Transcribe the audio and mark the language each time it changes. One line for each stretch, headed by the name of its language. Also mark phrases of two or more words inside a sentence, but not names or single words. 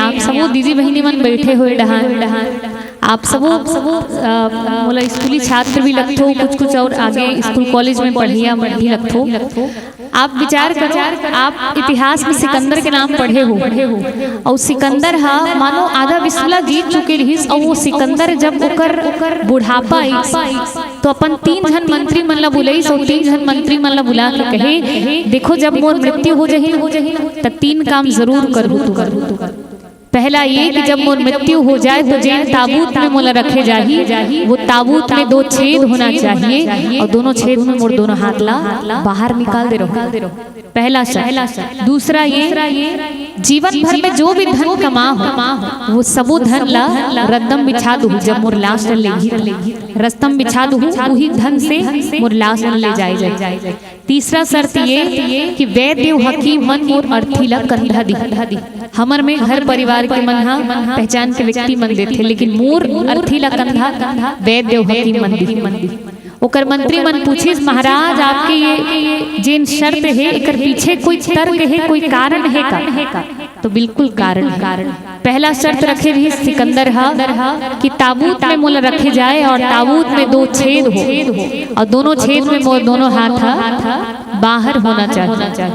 Chhattisgarhi: आप सबो दीदी बहिनी मन बैठे हुए डहान, आप सबो बोला स्कूली छात्र भी लगते हो, कुछ और आगे स्कूल कॉलेज में पढ़िया भी लगते हो। आप विचार करो, आप इतिहास में सिकंदर के नाम पढ़े हो, और सिकंदर मानो आधा विश्व जीत चुके रहीस। और वो सिकंदर जब ओकर बुढ़ापा आई तो अपन 3 जन मंत्री मन ला बुलाई, 3 जन मंत्री मन ला बुला के कहे देखो जब मोर मृत्यु हो जाही तो 3 काम जरूर करबू तू। पहला ये कि जब मोर मृत्यु हो जाए तो जैन ताबूत में मोला रखे जाही, वो ताबूत में 2 छेद होना चाहिए, और दोनों छेद में मोर दोनों हाथ ला बाहर निकाल दे रहो। पहला शर्त। दूसरा ये जीवन भर में जो भी धन कमा हो वो सबो धन ला रद्दम बिछा दू, जब मोर लाश लेगी रस्तम बिछा दू, वही धन से मोर लाश ले जाए। तीसरा शर्त ये कि वैद्य हकीम मन मोर अर्थी ला कंधा दी। हमर में घर परिवार के मन पहचान के व्यक्ति मन देते, लेकिन मोर अर्थी ला कंधा वैद्य हकीम मन दी। ओकर मंत्री मन पूछिस महाराज आपके ये जिन शर्त है एकर पीछे कोई तर्क है, कोई कारण है का? तो बिल्कुल कारण। पहला शर्त रखे रही सिकंदर कि ताबूत में मोला रखे जाए, और ताबूत में 2 छेद हो, और दोनों छेद में मोर दोनों हाथ बाहर होना चाहिए।